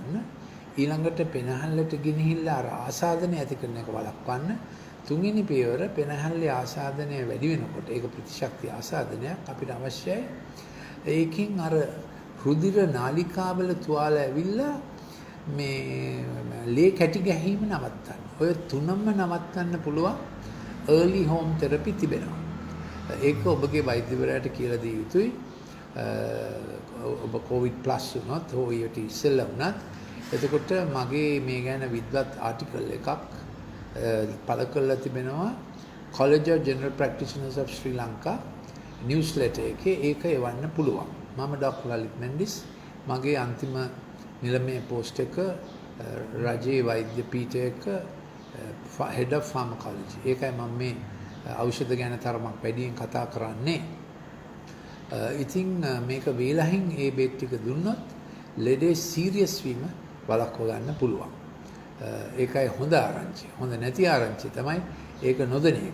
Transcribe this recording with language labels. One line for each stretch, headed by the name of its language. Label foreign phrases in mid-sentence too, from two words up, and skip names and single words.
Sinhala: ඊළඟට පෙනහල්ලට ගෙනහිල්ලා අර ආසාදනය ඇති කරන එක වළක්වන්න තුන්වෙනි පියවර පෙනහැල්ලේ ආසාදනය වැඩි වෙනකොට ඒක ප්‍රතිශක්ති ආසාදනයක් අපිට අවශ්‍යයි. ඒකින් අර රුධිර නාලිකාවල තුවාල ඇවිල්ලා මේ ලේ කැටි ගැහිම නවත්තන්න. ඔය තුනම නවත්තන්න පුළුවන්
English: early home therapy
Sinhala: තිබෙනවා. ඒක ඔබගේ වෛද්‍යවරයාට කියලා දිය යුතුයි. ඔබ
English: COVID plus
Sinhala: වුණත් හෝ ඊට ඉස්සෙල්ලා වුණත් එතකොට මගේ මේ ගැන විද්වත් ආටිකල් එකක් පළ කරලා තිබෙනවා College of General Practitioners of Sri Lanka newsletter එකේ ඒක එවන්න පුළුවන්. මම ඩොක්ටර් ලලිත් මෙන්ඩිස් මගේ අන්තිම නිලමේ පෝස්ට් එක රජයේ වෛද්‍ය පීඨයක
English: head of pharmacology.
Sinhala: ඒකයි මම මේ ඖෂධ ගැන තරමක් වැඩියෙන් කතා කරන්නේ. ඉතින් මේක වේලහින් ඒ බේත් ටික දුන්නොත් ලෙඩේ සීරියස් වීම වළක්ව ගන්න පුළුවන්. ඒකයි හොඳ ආරංචිය. හොඳ නැති ආරංචිය තමයි ඒක නොදෙන එක.